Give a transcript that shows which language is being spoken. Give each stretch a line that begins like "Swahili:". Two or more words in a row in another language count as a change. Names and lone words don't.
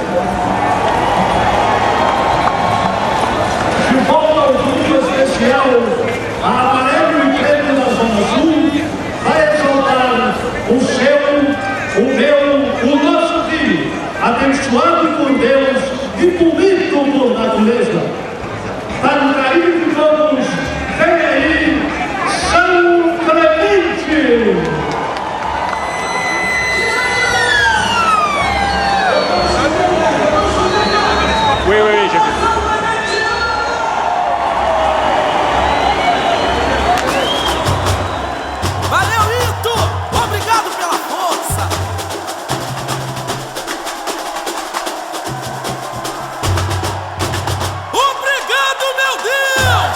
Portuguese: De volta ao grupo especial a amarelo e preto da Zona Sul, vai exaltar o seu, o meu, o nosso filho, abençoado por Deus e bonito por natureza. Para o carinho de todos, vem aí, São Clemente!
French: Oui, oui, j'ai vu.
Portuguese: Valeu, Ito! Obrigado pela força! Obrigado, meu Deus!